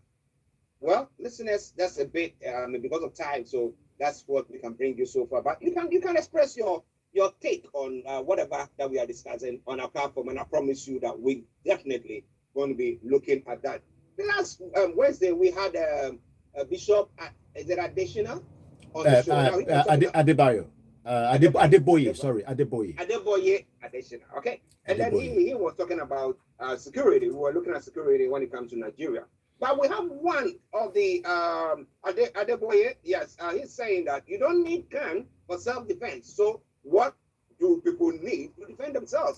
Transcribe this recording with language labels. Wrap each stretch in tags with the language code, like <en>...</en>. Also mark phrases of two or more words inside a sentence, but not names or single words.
<en>Well, listeners, that's a bit, because of time, so that's what we can bring you so far. But you can express your take on whatever that we are discussing on our platform, and I promise you that we definitely going to be looking at that. The last Wednesday, we had a bishop, is it Adeshina? On the show. Adebayo. Adeboye, sorry, Adeboye. Adeboye Adeshina, okay. And then he was talking about security. We were looking at security when it comes to Nigeria. But we have one of the Adeboye, yes, he's saying that you don't need gun for self-defense. So what do people need to defend themselves?</en>